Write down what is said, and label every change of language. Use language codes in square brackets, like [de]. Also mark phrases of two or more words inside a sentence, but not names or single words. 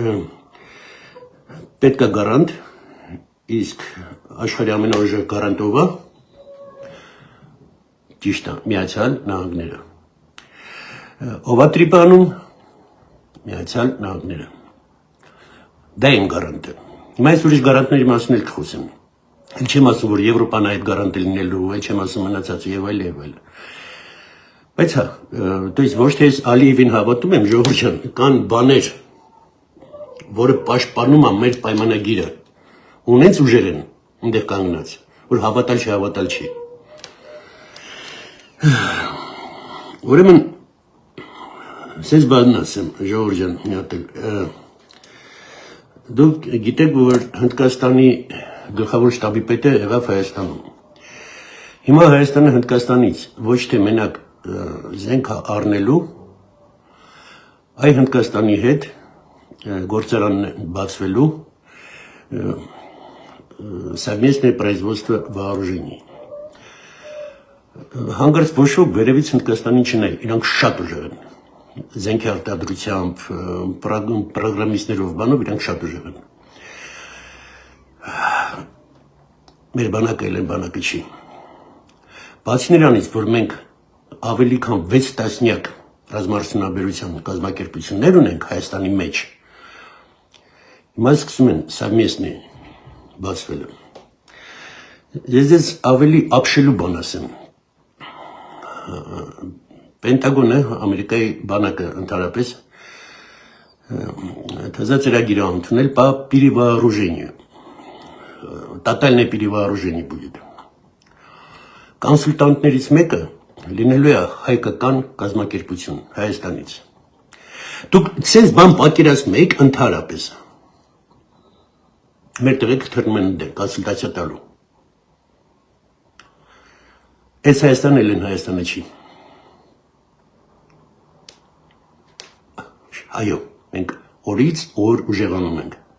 [hy] պետք է գարանտ, իսկ աշխարհի ամենաուժեղ գարանտով է ճիշտ է, Միացյալ Նահանգները։ Ով է տրիպանում Միացյալ Նահանգները։ Դա իմ գարանտը։ Հիմա ես ուրիշ գարանտների մասին էլ կխոսեմ։ Էլ չեմ ասում, որ Եվրոպան այդ գարանտը լինելու, էլ չեմ ասում մնացածը եւ այլն։ Բայց հա, [ru] то есть [hy] ոչ թե ես Ալիևին հավատում եմ, ժողովուրդ ջան, կան բաներ, որը պաշտպանում է մեր պայմանագիրը։ Ունենց ուժեր են այնտեղ կանգնած, որ հավատալ չի։ Ուրեմն սենց բանն ասեմ, ժողովուրդ ջան, մի հատ դուք գիտեք, որ Հնդկաստանի գլխավոր շտաբի պետը եղավ Հայաստանում։ Հիմա Հայաստանը Հնդկաստանից ոչ թե մենակ զենք առնելու, այ Հնդկաստանի հետ գործարանն բացվելու [ru] совместное производство вооружений։ [hy] Հանգարց ոչ ոք վերևից Հնդկաստանին չնայ, իրանք շատ ուժեղ են։ Զենքի արտադրությամբ, պրոգրամիստներով բանով իրանք շատ ուժեղ են։ Մեր բանակը էլ են բանակը չի։ Բացի նրանից, որ մենք ավելի քան 6 տասնյակ ռազմարդյունաբերության կազմակերպություններ ունենք Հայաստանի մեջ, հիմա սկսում են совместный բացվելը։ Ես ձեզ ավելի ապշելու բան ասեմ։ Պենտագոնը, Ամերիկայի բանակը ընդհանրապես ծրագիր է ընդունել [ru] по перевооружению. Տոտальное перевооружение будет։ [hy] Կոնսուլտանտներից մեկը լինելու է հայկական կազմակերպություն Հայաստանից։ Դուք ցենց բան պատկերացնում եք ընդհանրապես։ Մեր տղեկ թռնում են դեր կոնսուլտացիա տալու։ Այս Հայաստանն էլ են, Հայաստանը չի։ Այո, մենք օրից օր ուժեղանում ենք։